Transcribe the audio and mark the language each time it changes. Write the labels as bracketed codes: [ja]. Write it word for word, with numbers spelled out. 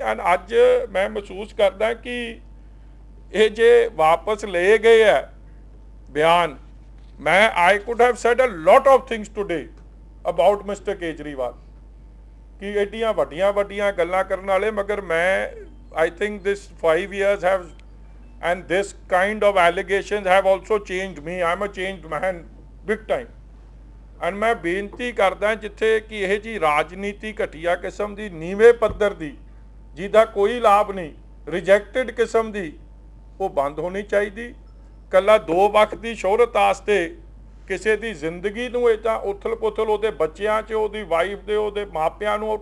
[pa] And ਅੱਜ ਮੈਂ ਮਹਿਸੂਸ ਕਰਦਾ ਕਿ ਇਹ ਜੇ ਵਾਪਸ ਲਏ ਗਏ ਹੈ ਬਿਆਨ, ਮੈਂ [en] I could have said a lot of things today about mister Kejriwal [pa] ਕਿ ਐਡੀਆਂ ਵੱਡੀਆਂ ਵੱਡੀਆਂ ਗੱਲਾਂ ਕਰਨ ਵਾਲੇ, ਮਗਰ ਮੈਂ [en] I think this five years have, and this kind of allegations have also changed me. I'm a changed man, big time. [pa] And ਮੈਂ ਬੇਨਤੀ ਕਰਦਾ ਜਿੱਥੇ ਕਿ ਇਹ ਜੀ ਰਾਜਨੀਤੀ ਘਟੀਆ ਕਿਸਮ ਦੀ, ਨੀਵੇਂ ਪੱਧਰ ਦੀ, ਜਿਹਦਾ ਕੋਈ ਲਾਭ ਨਹੀਂ, ਰਿਜੈਕਟਡ ਕਿਸਮ ਦੀ, ਉਹ ਬੰਦ ਹੋਣੀ ਚਾਹੀਦੀ। ਕੱਲਾ ਦੋ ਵਕਤ ਦੀ ਸ਼ੋਹਰਤ ਵਾਸਤੇ ਕਿਸੇ ਦੀ ਜ਼ਿੰਦਗੀ ਨੂੰ ਇਹ ਤਾਂ ਉਥਲ ਪੁਥਲ, ਉਹਦੇ ਬੱਚਿਆਂ 'ਚ, ਉਹਦੀ ਵਾਈਫ ਦੇ, ਉਹਦੇ ਮਾਪਿਆਂ ਨੂੰ।